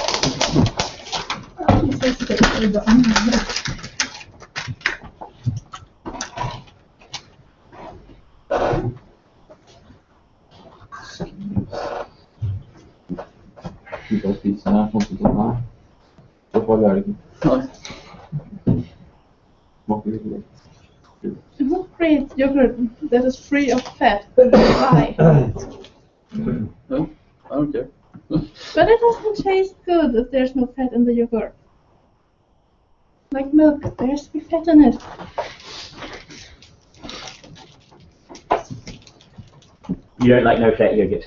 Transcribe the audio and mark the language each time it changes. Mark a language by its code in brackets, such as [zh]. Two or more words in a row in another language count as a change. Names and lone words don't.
[en] I'm so scared of it. [no] Ikke å spise den her, sånn som den her. Så farlig er det ikke. Smaker ikke det. [en] Who creates yogurt that is free of fat? Why? No, I don't care. But it doesn't taste good if there's no fat in the yogurt. Like milk, there has to be fat in it. You don't like no-fat yogurt?